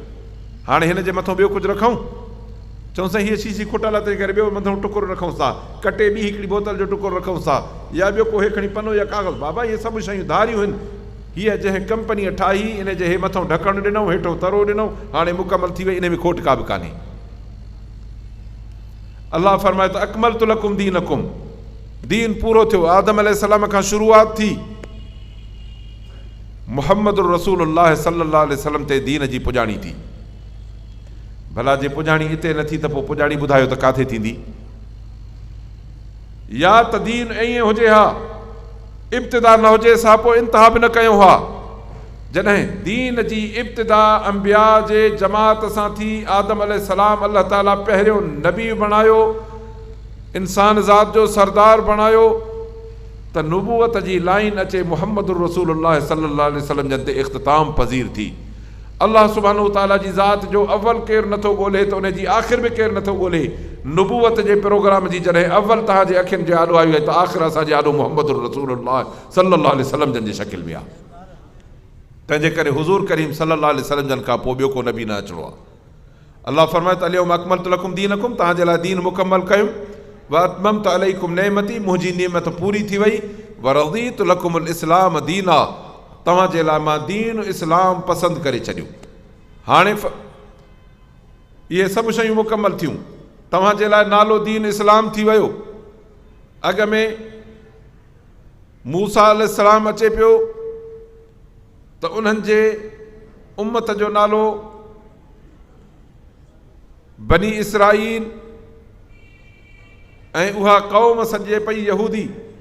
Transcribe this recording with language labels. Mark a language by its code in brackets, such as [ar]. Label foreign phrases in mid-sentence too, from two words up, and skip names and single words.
[sd] हाणे हिन जे मथां ॿियो कुझु रखूं? चऊं साईं हीअ शीशी खुटल आहे, तंहिं करे ॿियो मथां टुकुर रखूं था, कटे ॿी हिकिड़ी बोतल जो टुकुर रखूं था, या ॿियो को हे खणी पनो या कागज़। बाबा इहे सभु शयूं धारियूं आहिनि। हीअ जंहिं कंपनीअ ठाही, इन जे हे मथां ढकणु ॾिनऊं, हेठो तरो ॾिनऊं, हाणे मुकम्मल थी वई, इन में खोट का बि कान्हे। अलाह फरमाए त [ar] أكملت لكم دينكم, [sd] दीन पूरो थियो। आदम अलैहिस्सलाम खां शुरूआत थी, मुहम्मद रसूलुल्लाह [ar] صلى الله عليه وسلم [sd] ते दीन जी पुॼाणी थी। भला जे पुॼाणी हिते नथी त पोइ पुॼाणी ॿुधायो त किथे थींदी? या त दीन ईअं हुजे हा, इब्तिदा न हुजे, असां पोइ इंतिहा बि न कयूं हा। जॾहिं दीन जी इब्तिदा अंबिया जे जमात सां थी, आदम अलैहिस्सलाम अल्लाह ताला पहिरियों नबी बणायो, इंसान ज़ात जो सरदार बणायो, त नुबूवत जी लाइन अचे मुहम्मद रसूलुल्लाह [ar] صلى الله عليه وسلم [sd] जन ते इख्तिताम पज़ीर थी। अल्लाह [ar] سبحانه تعالى [sd] जी ज़ात जो अव्वल केरु नथो ॻोल्हे त उन जी आख़िर बि केरु नथो ॻोल्हे। नुबूवत जे प्रोग्राम जी जॾहिं अव्वल तव्हांजे अखियुनि जे आॾो आई आहे, त आख़िर असांजे आॾो मुहम्मद रसूलुल्लाह [ar] صلى الله عليه وسلم [sd] जन जी शकिल में आहे। तंहिंजे करे हुज़ूर करीम [ar] صلى الله عليه وسلم [sd] जन खां पोइ ॿियो को नबी न अचिणो आहे। [ar] अल्लाह [sd] फरमाए त [ar] اليوم أكملت لكم دينكم, [sd] तव्हांजे लाइ दीन मुकम्मल कयुमि। [ar] وأتممت عليكم نعمتي, [sd] मुंहिंजी नेमत पूरी थी वई। [ar] ورضيت لكم الإسلام دينا, [sd] तव्हांजे लाइ मां दीन इस्लाम पसंदि करे छॾियो। हाणे इहे सभु शयूं मुकम्मल थियूं, तव्हांजे लाइ नालो दीन इस्लाम थी वियो। अॻ में मूसा अलैहिस्सलाम अचे पियो त उन्हनि जे उम्मत जो नालो बनी इसराईल, ऐं उहा क़ौम सॼे पई यहूदी।